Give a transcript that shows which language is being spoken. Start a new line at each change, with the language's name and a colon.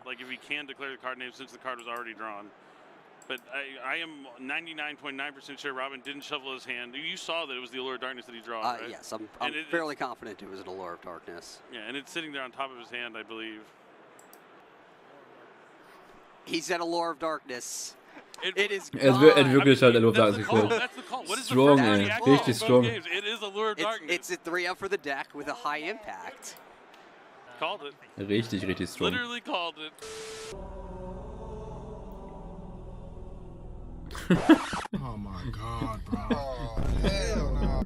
English: out, like, if he can declare the card name since the card was already drawn. But I am 99.9% sure Robin didn't shuffle his hand. You saw that it was the Allure of Darkness that he draws, right? Yes, I'm fairly confident it was an Allure of Darkness. Yeah, and it's sitting there on top of his hand, I believe. He said Allure of Darkness. It is
German: Er hat wirklich halt Allure of Darkness geholt. Strong, ey. Richtig strong.
English: It is Allure of Darkness. It's a 3-up for the deck with a high impact. Called it.
German: Richtig, richtig strong.
English: Literally called it. Oh my god, bro. Oh, hell no.